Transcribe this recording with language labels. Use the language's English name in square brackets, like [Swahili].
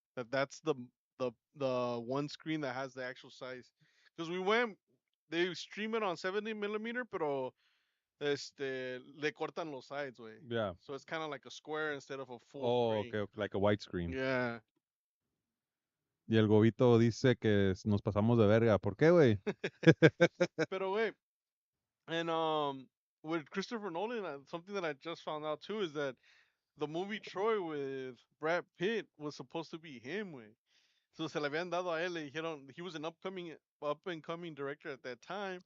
[English] That's the one screen that has the actual size. Because we went, they stream it on 70 millimeter, [Spanish] pero le cortan los [English] sides, way. Yeah. So it's kind of like a square instead of a full Oh, screen. okay, okay, like a widescreen. Yeah. [Spanish] Y el Gobito dice que nos pasamos de verga. ¿Por qué, güey? [English] Pero wait, and with Christopher Nolan, something that I just found out too is that the movie Troy with Brad Pitt was supposed to be him, way. [Spanish] So se le habían dado a él. Le dijeron [English] he was an up and coming director at that time.